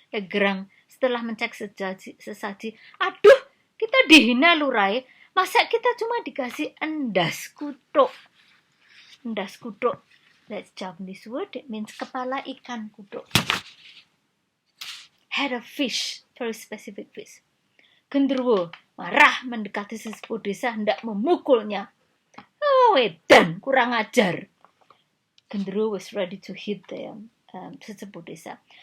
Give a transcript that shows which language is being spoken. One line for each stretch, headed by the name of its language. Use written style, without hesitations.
Indonesian: Grang setelah mencek sesaji, aduh, kita dihina lurai. Masa kita cuma dikasih endas kutuk. Endas kutuk, that's Japanese word.
English: It means kepala ikan kutuk. Head of fish, very specific fish.
Indonesian: Genderuwo marah mendekati sesepuh desa hendak memukulnya. Oh, edan, kurang ajar.
English: Genderuwo was ready to hit the sesepuh desa.